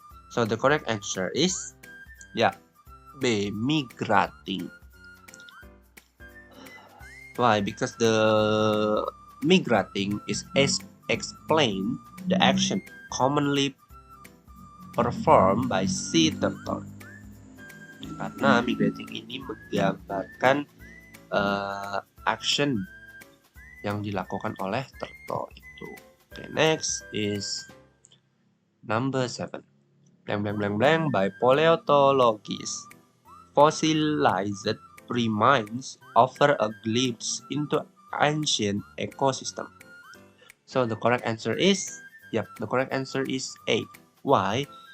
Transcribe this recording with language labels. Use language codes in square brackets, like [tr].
[en] So the correct answer is B, migrating. Why? Because the migrating is explain the action commonly performed by sea turtle. [id] Karena migrating ini menggambarkan action yang dilakukan oleh turtle itu. [en] Okay, next is number 7. By paleontologists, fossilized remains offer a glimpse into ancient ecosystem. So the correct answer is, the correct answer is A. Why?